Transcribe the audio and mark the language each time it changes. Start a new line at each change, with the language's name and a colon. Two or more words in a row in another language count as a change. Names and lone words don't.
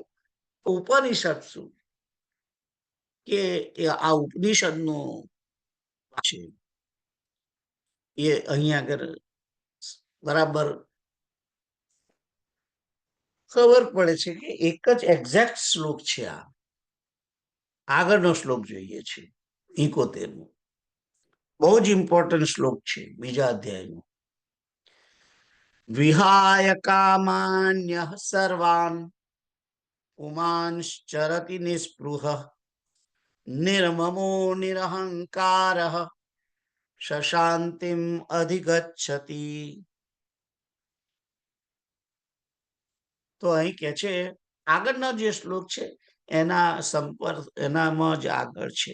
Gujarati: ઉપનિષત્સુ કે આ ઉપનિષદનો છે એ અહીંયા આગળ બરાબર ખબર પડે છે કે એક જ એક્ઝેક્ટ શ્લોક છે. આ આગળનો શ્લોક જોઈએ છે 71મો, બહુ જ ઇમ્પોર્ટન્ટ શ્લોક છે બીજા અધ્યાયનો.
Sanskrit: विहाय कामान्य सर्वान पुमांश्चरति निस्पृह निर्ममो निरहंकार शशांतिम अधिगच्छति.
Gujarati: તો અહીં કે છે આગળનો જે શ્લોક છે એના સંપર્ક એનામાં જ આગળ છે.